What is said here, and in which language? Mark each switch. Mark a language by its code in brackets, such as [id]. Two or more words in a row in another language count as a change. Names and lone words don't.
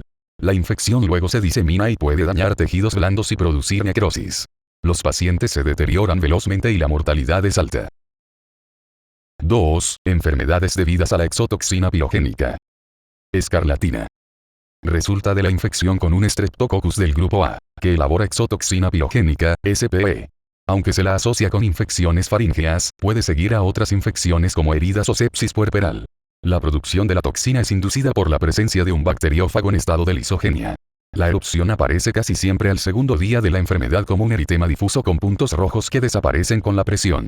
[es] La infección luego se disemina y puede dañar tejidos blandos y producir necrosis. Los pacientes se deterioran velozmente y la mortalidad es alta. 2. Enfermedades debidas a la exotoxina pirogénica. Escarlatina. Resulta de la infección con un Streptococcus del grupo A, que elabora exotoxina pirogénica, SPE. Aunque se la asocia con infecciones faríngeas, puede seguir a otras infecciones como heridas o sepsis puerperal. La producción de la toxina es inducida por la presencia de un bacteriófago en estado de lisogenia. La erupción aparece casi siempre al segundo día de la enfermedad como un eritema difuso con puntos rojos que desaparecen con la presión.